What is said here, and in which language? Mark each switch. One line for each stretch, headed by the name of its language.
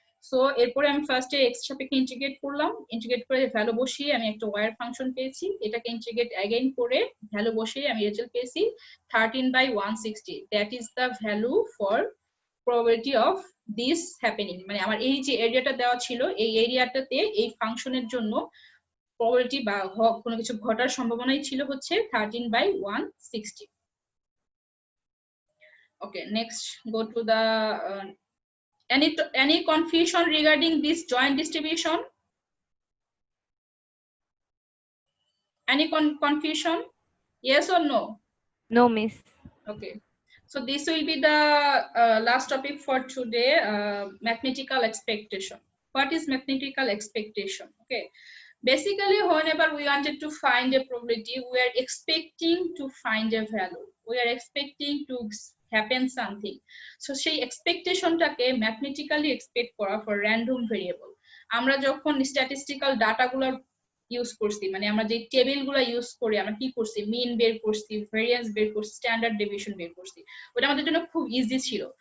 Bangla: So এরপরে আমি ফার্স্টে x এর সাপেক্ষে ইন্টিগ্রেট করলাম, ইন্টিগ্রেট করে ভ্যালু বসিয়ে আমি একটা y এর ফাংশন পেয়েছি, এটাকে ইন্টিগ্রেট अगेन করে ভ্যালু বসিয়ে আমি রেজাল্ট পেয়েছি 13/160।
English: That is the value for probability of this happening।
Bangla: মানে আমার এই যে এরিয়াটা দেওয়া ছিল, এই এরিয়াটাতে এই ফাংশনের জন্য probability বা কোনো কিছু ঘটার সম্ভাবনাই ছিল হচ্ছে 13/160।
English: Okay, next go to the any confusion regarding this joint distribution? Any confusion? Yes or no? No, miss. Okay, so this will be the last topic for today, mathematical expectation. What is mathematical expectation? Okay, basically whenever we wanted to find a probability, we are expecting to find a value, we are expecting to happen something.
Bangla: So সেই এক্সপেকটেশনটাকে mathematically expect করা for random variable. আমরা যখন statistical ডাটাগুলোর use করছি, মানে আমরা যে table গুলা use করে আমরা কি করছি, মিন বের করছি, ভেরিয়েন্স বের করছি, স্ট্যান্ডার্ড ডেভিয়েশন বের করছি, ওটা আমাদের জন্য খুব ইজি ছিল।